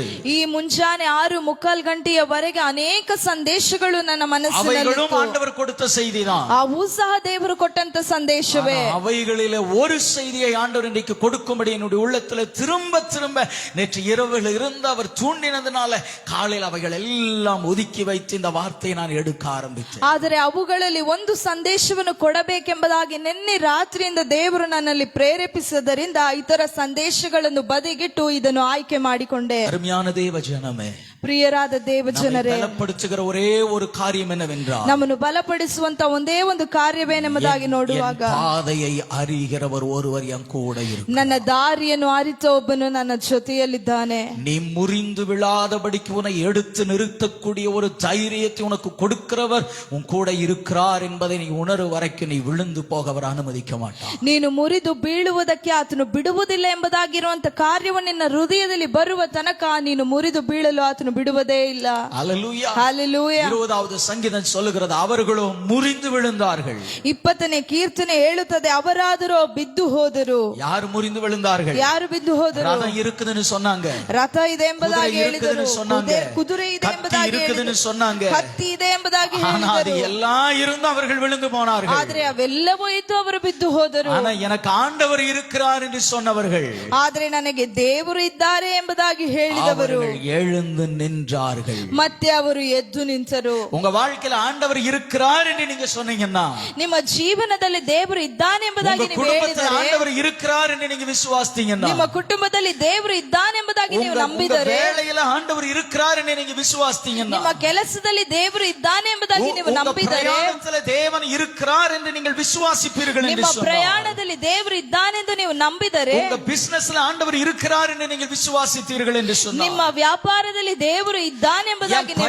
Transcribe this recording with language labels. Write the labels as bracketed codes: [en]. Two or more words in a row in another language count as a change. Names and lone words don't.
[kn] ಈ ಮುಂಜಾನೆ 6:45 ಗಂಟೆಯವರೆಗೆ ಅನೇಕ ಸಂದೇಶಗಳು ನನ್ನ ಮನಸ್ಸಿನಲ್ಲಿ [ta] ஆண்டவர் கொடுத்த செய்திதான். [kn] ಅವು ಸಹ ದೇವರು ಕೊಟ್ಟಂತ ಸಂದೇಶವೇ. [ta] அவைகளிலே ஒரு செய்தியை ஆண்டவர் இன்றைக்கு கொடுக்கும்படி என்னுடைய உள்ளத்துல திரும்ப திரும்ப நேற்று இரவில் இருந்து அவர் தூண்டினதுனால காலையில் அவைகள் எல்லாம் ஒதுக்கி வைத்து இந்த வார்த்தையை நான் எடுக்க ஆரம்பித்தேன். [kn] ಆದರೆ ಅವುಗಳಲ್ಲಿ ಒಂದು ಸಂದೇಶವನ್ನು ಕೊಡಬೇಕೆಂಬುದಾಗಿ ನಿನ್ನೆ ರಾತ್ರಿಯಿಂದ ದೇವರು ನನ್ನಲ್ಲಿ ಪ್ರೇರೇಪಿಸಿದ್ದರಿಂದ ಇತರ ಸಂದೇಶಗಳನ್ನು ಬದಿಗಿಟ್ಟು ಇದನ್ನು ಆಯ್ಕೆ ಮಾಡಿಕೊಂಡೆ. [ta] அருமையான தேவ ஜனமே, [kn] ಪ್ರಿಯರಾದ ದೇವ [ta] நம்மை [kn] ಜನರೇ, [ta] பலப்படுத்துகிற ஒரே ஒரு காரியம் என்னவென்றால் [kn] ನಮ್ಮನ್ನು ಬಲಪಡಿಸುವಂತ ಒಂದೇ ಒಂದು ಕಾರ್ಯವೇನೆಂಬುದಾಗಿ ನೋಡುವಾಗ, [ta] என் பாதையை அறிகிறவர் ஒருவர் என் கூட இருக்கு. [kn] ನನ್ನ ದಾರಿಯನ್ನು ಅರಿತ ಒಬ್ಬನು ನನ್ನ ಜೊತೆಯಲ್ಲಿದ್ದಾನೆ. [ta] நீ முறிந்து விழாதபடிக்கு உன்னை எடுத்து நிறுத்தக்கூடிய ஒரு தைரியத்தை உனக்கு கொடுக்கிறவர் உன் கூட இருக்கிறார் என்பதை நீ உணரும் வரைக்கும் நீ விழுந்து போக அவர் அனுமதிக்க மாட்டார். [kn] ನೀನು ಮುರಿದು ಬೀಳುವುದಕ್ಕೆ ಆತನು ಬಿಡುವುದಿಲ್ಲ ಎಂಬುದಾಗಿರುವಂತ ಕಾರ್ಯವನ್ನು ನಿನ್ನ ಹೃದಯದಲ್ಲಿ ಬರುವ ತನಕ ನೀನು ಮುರಿದು ಬೀಳಲು ಆತನು ಬಿಡುವುದೇ ಇಲ್ಲ. [ta] அல்லேலூயா. [kn] ಹಾಲೆಲೂಯಾ. [ta] 20வது சங்கீதம் சொல்லுகிறது, அவர்களோ முறிந்து விழுந்தார்கள். [kn] 20ನೇ ಕೀರ್ತನೆ ಹೇಳುತ್ತದೆ, ಅವರಾದರೂ ಬಿದ್ದು ಹೋದರು. [ta] யார் முறிந்து விழுந்தார்கள்? [kn] ಯಾರು ಬಿದ್ದು ಹೋದರು? [ta] ரதம் இருக்குதுன்னு சொன்னாங்க, [kn] ರಥ ಇದೆ ಎಂಬುದಾಗಿ [ta] குதிரை [kn] ಹೇಳಿದರು, [ta] இருக்குதுன்னு சொன்னாங்க, [kn] ಕುದುರೆ ಇದೆ [ta] கத்தி [kn] ಎಂಬುದಾಗಿ [ta] இருக்குதுன்னு [kn] ಹೇಳಿದರು, [ta] சொன்னாங்க. [kn] ಹತ್ತಿ ಇದೆ ಎಂಬುದಾಗಿ [ta] ஆனா அது [kn] ಹೇಳಿದರು. [ta] எல்லாம் இருந்தும் அவர்கள் விழுந்து போனார்கள். [kn] ಆದ್ರೆ ಅವೆಲ್ಲವೂ ಇದ್ದು ಅವರು ಬಿದ್ದು ಹೋದರು. [ta] ஆனா எனக்கு ஆண்டவர் இருக்கிறார் என்று சொன்னவர்கள், [kn] ಆದ್ರೆ ನನಗೆ ದೇವರು ಇದ್ದಾರೆ ಎಂಬುದಾಗಿ ಹೇಳಿದವರು [ta] அவர்கள் எழுந்து நின்றார்கள். [kn] ಮತ್ತೆ ಅವರು ಎದ್ದು ನಿಂತರು. [ta] உங்க வாழ்க்கையில ஆண்டவர் இருக்கிறார் என்று நீங்க சொன்னீங்கன்னா, [kn] ನಿಮ್ಮ ಜೀವನದಲ್ಲಿ ದೇವರು ಇದ್ದಾನೆ ಎಂಬುದಾಗಿ [ta] உங்க [kn] ನೀವು [ta] குடும்பத்தில் [kn] ಹೇಳಿದರೆ, [ta] ஆண்டவர் இருக்கிறார் என்று நீங்க விசுவாசித்தீங்கன்னா, [kn] ನಿಮ್ಮ ಕುಟುಂಬದಲ್ಲಿ ದೇವರು ಇದ್ದಾನೆ ಎಂಬುದಾಗಿ ನೀವು [ta] உங்க [kn] ನಂಬಿದರೆ, [ta] வேலையில ஆண்டவர் இருக்கிறார் என்று நீங்க விசுவாசித்தீங்கன்னா, [kn] ನಿಮ್ಮ ಕೆಲಸದಲ್ಲಿ ದೇವರು ಇದ್ದಾನೆ ಎಂಬುದಾಗಿ ನೀವು [ta] உங்க [kn] ನಂಬಿದರೆ, [ta] பிரயாணத்துல தேவன் இருக்கிறார் என்று நீங்கள் விசுவாசிப்பீர்கள் என்று [kn] ನಿಮ್ಮ [ta] சொன்னார். [kn] ಪ್ರಯಾಣದಲ್ಲಿ ದೇವರು ಇದ್ದಾನೆಂದು ನೀವು ನಂಬಿದರೆ, [ta] உங்க பிசினஸ்ல ஆண்டவர் இருக்கிறார் என்று நீங்கள் விசுவாசித்தீர்கள் என்று சொன்னார். [kn] ನಿಮ್ಮ ವ್ಯಾಪಾರದಲ್ಲಿ ದೇವರು ಇದ್ದಾನೆ ಎಂಬುದಾಗಿ ನೀವು